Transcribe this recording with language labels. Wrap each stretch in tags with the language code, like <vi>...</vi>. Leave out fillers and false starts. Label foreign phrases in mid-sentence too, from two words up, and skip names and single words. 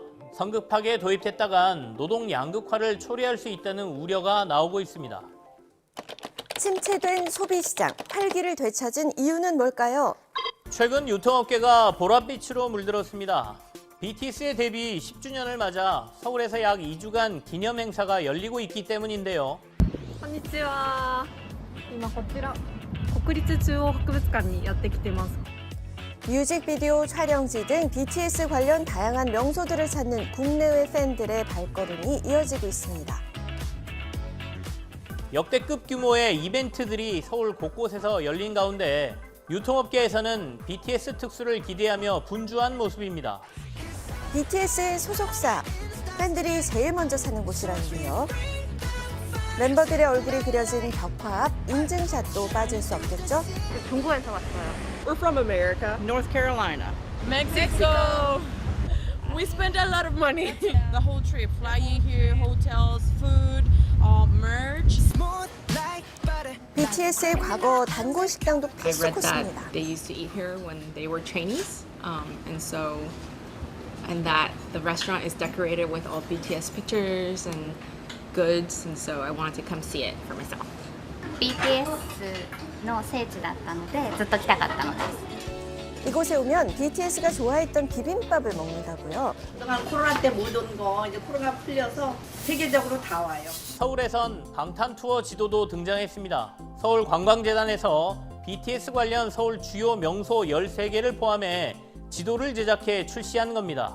<ko>성급하게 도입했다간 노동 양극화를 초래할 수 있다는 우려가 나오고 있습니다. 침체된 소비시장, 활기를 되찾은 이유는 뭘까요? 최근 유통업계가 보랏빛으로 물들었습니다. BTS의 데뷔 10주년을 맞아 서울에서 약 2주간 기념 행사가 열리고 있기 때문인데요.</ko> <ja>こんにちは。今こちら国立中央博物館にやってきてます。</ja> <ko>뮤직비디오 촬영지 등 BTS 관련 다양한 명소들을 찾는 국내외 팬들의 발걸음이 이어지고 있습니다. 역대급 규모의 이벤트들이 서울 곳곳에서 열린 가운데 유통업계에서는 BTS 특수를 기대하며 분주한 모습입니다. BTS의 소속사, 팬들이 제일 먼저 사는 곳이라는데요. 멤버들의 얼굴이 그려진 벽화 앞 인증샷도 빠질 수 없겠죠? 중국에서 왔어요.</ko> <en>We're from America, North Carolina. Mexico. We spent a lot of money. The whole trip, flying here, hotels, food, merch.</en> <ko>BTS의 과거 단골 식당도</ko> <en>I read that</en> <ko>패스코스입니다.</ko> <en>they used to eat here when they were Chinese, and that the restaurant is decorated with all BTS pictures and goods, and so I wanted to come see it for myself.</en> <ja>BTS の聖地だったのでずっと来たかったのです。</ja> <ko>이곳에 오면 BTS가 좋아했던 비빔밥을 먹는다고요. 그동안 코로나 때 못 온 거 이제 코로나 풀려서 세계적으로 다 와요. 서울에선 방탄 투어 지도도 등장했습니다. 서울관광재단에서 BTS 관련 서울 주요 명소 13개를 포함해 지도를 제작해 출시한 겁니다.</ko>